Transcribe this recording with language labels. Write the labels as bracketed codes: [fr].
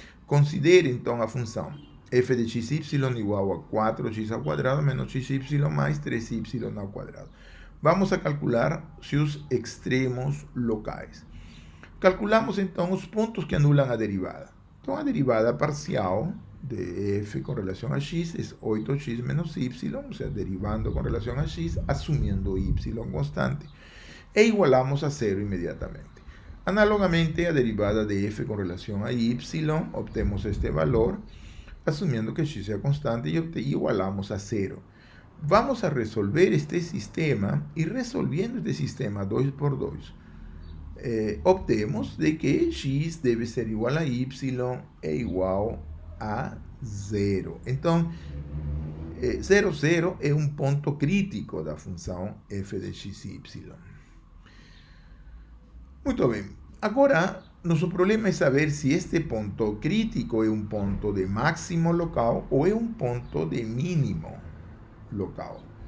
[pt] Considere então a função f de xy igual a 4x ao quadrado menos xy mais 3y ao quadrado. Vamos a calcular seus extremos locais. Calculamos então os pontos que anulam a derivada. Então a derivada parcial [es] de f con relación a x es 8x menos y, o sea, derivando con relación a x, asumiendo y constante, e igualamos a 0 inmediatamente. Análogamente a derivada de f con relación a y, obtenemos este valor, asumiendo que x sea constante, y igualamos a 0. Vamos a resolver este sistema, y resolviendo este sistema 2 por 2, obtenemos de que x debe ser igual a y e igual a 0. [pt] Então, 0, 0 é um ponto crítico da função f de x e y. Muito bem. Agora, nosso problema é saber se este ponto crítico é um ponto de máximo local ou é um ponto de mínimo local.